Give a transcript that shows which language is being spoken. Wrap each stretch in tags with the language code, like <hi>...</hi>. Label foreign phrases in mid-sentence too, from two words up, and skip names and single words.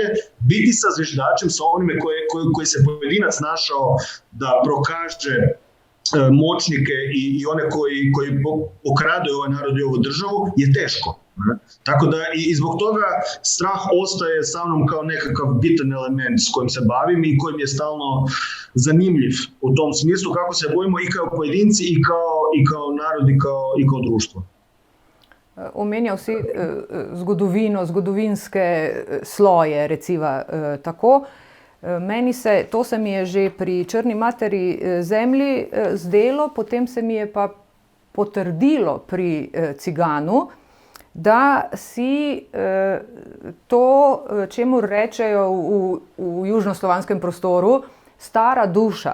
<hr>Biti sa zviždačem, sa onime koji se pojedinac našao da prokaže moćnike i one koji pokradaju ovaj narod i ovu državu je teško. Tako da i zbog toga strah ostaje sa mnom kao nekakav bitan element s kojim se bavim i kojim je stalno zanimljiv u tom smislu kako se bojimo i kao pojedinci i kao narod i kao društvo.</hr> <sl>Omenjal si zgodovino, zgodovinske sloje, reciva tako. To se mi je že pri Črni materi zemlji zdelo, potem se mi je pa potrdilo pri Ciganu, da si to, čemu rečejo v južnoslovanskem prostoru, stara duša.</sl>